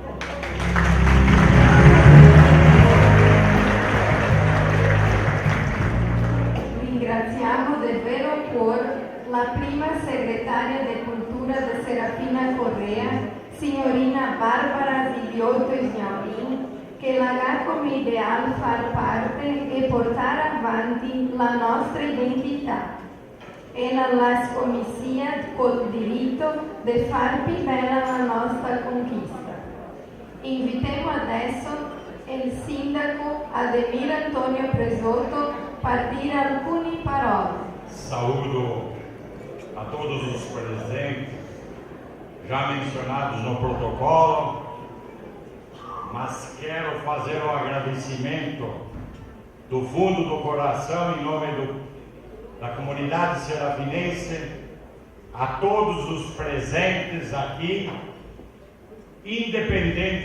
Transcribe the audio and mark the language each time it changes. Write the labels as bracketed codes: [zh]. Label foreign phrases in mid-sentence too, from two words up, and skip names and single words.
[it] Ringraziamo davvero cuore la prima segretaria di Cultura di Serafina Correa, signorina Barbara Zibiotto Sgnaurin, che la ha come ideale far parte e portare avanti la nostra identità. E la scommissia col diritto di far più bella la nostra conquista. Invitiamo adesso il sindaco Ademir Antonio Presotto per dire alcune parole. [pt] Saúdo a todos os presentes, já mencionados no protocolo, mas quero fazer um agradecimento do fundo do coração em nome da comunidade serafinense a todos os presentes aqui, independente